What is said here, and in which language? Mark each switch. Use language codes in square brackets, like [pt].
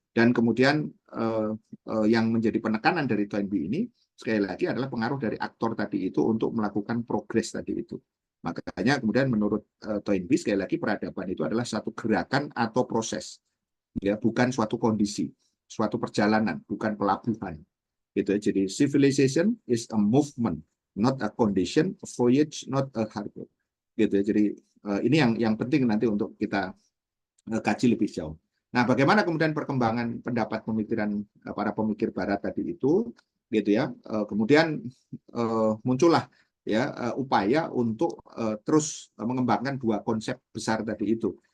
[id] Dan kemudian yang menjadi penekanan dari Toynbee ini sekali lagi adalah pengaruh dari aktor tadi itu untuk melakukan progres tadi itu. Makanya kemudian menurut Toynbee sekali lagi peradaban itu adalah satu gerakan atau proses, ya, bukan suatu kondisi, suatu perjalanan, bukan pelabuhan. Gitu ya. Jadi [en] civilization is a movement, not a condition, a voyage, not a harbor. [id] Gitu ya. Jadi ini yang penting nanti untuk kita kaji lebih jauh. Nah, bagaimana kemudian perkembangan pendapat pemikiran para pemikir Barat tadi itu, gitu ya. Kemudian muncullah ya upaya untuk terus mengembangkan dua konsep besar tadi itu.